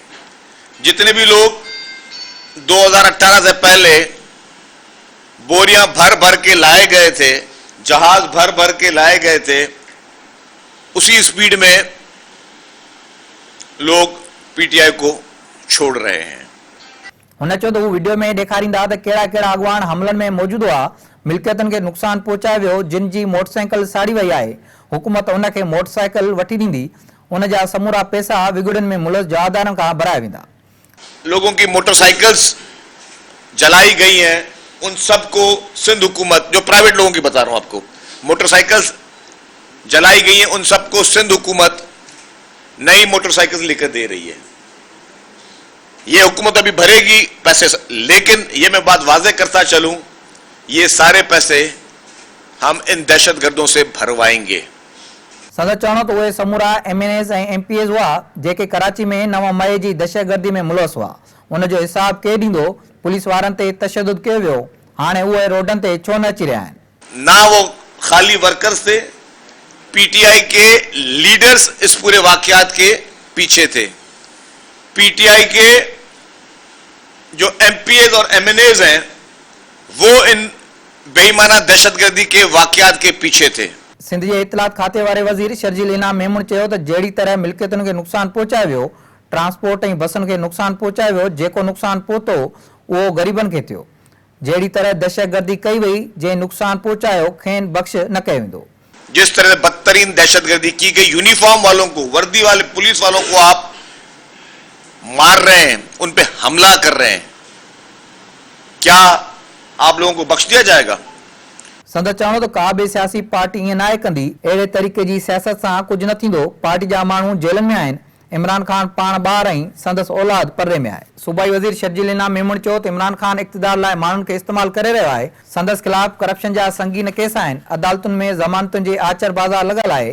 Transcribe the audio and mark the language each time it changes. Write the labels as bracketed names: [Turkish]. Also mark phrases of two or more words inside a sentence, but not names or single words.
[Urdu] جتنے بھی لوگ 2018 سے پہلے بوریاں بھر بھر کے لائے گئے تھے، جہاز بھر بھر کے لائے گئے تھے، اسی اسپیڈ میں لوگ پی ٹی آئی کو چھوڑ رہے ہیں. [Sindhi] हुन चयो त हू वीडियो में ॾेखारींदा त कहिड़ा कहिड़ा अॻवान हमलनि में मौजूदु हुआ, मिल्कियतनि खे नुक़सान पहुचायो वियो, जिन जी मोटरसाइकिल साड़ी वई आहे। हुकूमत उनखे मोटरसाइकिल वठी ॾींदी, उन जा समूरा पैसा विगुड़नि में मुलज़ जवाबदारनि खां भराया वेंदा। [Urdu] لوگوں کی موٹرسائیکلز جلائی گئی ہیں، ان سب کو سندھ حکومت، جو پرائیویٹ لوگوں کی بتا رہا ہوں آپ کو، موٹرسائیکلز جلائی گئی ہیں، ان سب کو سندھ حکومت نئی موٹرسائیکلز لے کر دے رہی ہے. یہ حکومت ابھی بھرے گی پیسے، لیکن یہ میں بات واضح کرتا چلوں، یہ سارے پیسے ہم ان دہشت گردوں سے بھروائیں گے. [Sindhi] संदन चवणो त उहे समूरा एमएनएस ऐं एमपीएस हुआ जेके कराची में 9 मई जी दहशतगर्दी में मुलवस हुआ। उन जो हिसाब केरु ॾींदो? पुलिस वारनि ते तशद्दुद कयो वियो, हाणे उहे रोडनि ते छो न अची रहिया आहिनि? [Urdu] نا وہ خالی ورکرز تھے، پی ٹی آئی کے لیڈرز اس پورے واقعات کے پیچھے تھے. پی ٹی آئی کے جو ایم پی ایس اور ایم این ایس ہیں، وہ ان بے ایمانہ دہشت گردی کے واقعات کے پیچھے تھے. [Sindhi] सिंध जे इतलात खाते वारे वज़ीर शर्जील इनाम मेमून चयो त जहिड़ी तरह मिल्कियतुनि खे नुक़सान पहुचायो वियो, ट्रांसपोर्ट ऐं बसुनि खे नुक़सान पहुचायो वियो, जेको नुक़सान पहुतो उहो ग़रीबनि खे थियो। जहिड़ी तरह दहशतगर्दी कई वई, जंहिं नुक़सान पहुचायो खेनि बख़्श न कयो वेंदो। [Urdu] جس طرح سے بدترین دہشت گردی کی گئی، یونیفارم والوں کو، وردی والے پولیس والوں کو آپ مار رہے ہیں، ان پہ حملہ کر رہے ہیں، کیا آپ لوگوں کو بخش دیا جائے گا? [Sindhi] संदन चवणो त का बि सियासी पार्टी ईअं नाहे कंदी। अहिड़े तरीक़े जी सियासत सां कुझु न थींदो। पार्टी जा माण्हू जेलनि में आहिनि, इमरान खान पाण ॿार ऐं संदसि औलाद पर्रे में आहे। सूबाई वज़ीर शर्जील इनाम मेमून चयो त इमरान खान इक़्तिदार लाइ माण्हुनि खे इस्तेमालु करे रहियो आहे। संदसि ख़िलाफ़ करप्शन जा संगीन केस आहिनि। अदालतुनि में ज़मानतुनि जे आचर बाज़ार लॻल आहे।